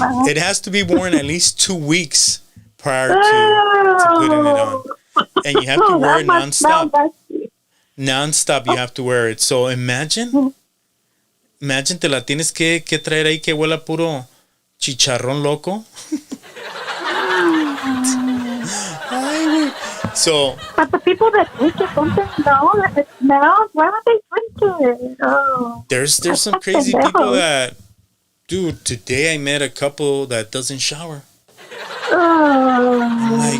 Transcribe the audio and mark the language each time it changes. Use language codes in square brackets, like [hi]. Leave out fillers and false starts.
[en] It has to be worn at least 2 weeks prior to putting it on. And you have to wear it nonstop. Nonstop, you have to wear it. So imagine [es] te la tienes que traer ahí que huela puro chicharrón loco. [en] So, but the people that drink it, don't they know that it smells? Why would they drink it? Oh, there's some crazy people that, dude, today I met a couple that doesn't shower. I'm like,